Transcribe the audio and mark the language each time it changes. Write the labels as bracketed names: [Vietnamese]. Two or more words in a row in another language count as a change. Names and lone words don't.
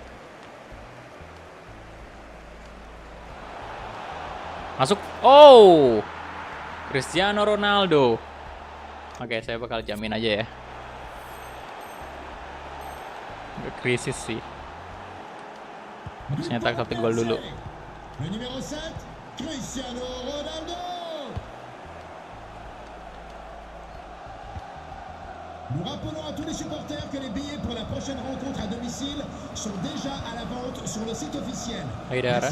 [Indonesian] Masuk. Oh! Cristiano Ronaldo. Oke, saya bakal jamin aja ya. Nggak krisis sih. Harus nyetak 1 gol dulu. [French] Le numéro 7, Cristiano Ronaldo. Nous rappelons à tous les supporters que les billets pour la prochaine rencontre à domicile sont déjà à la vente sur le site officiel. Haidara.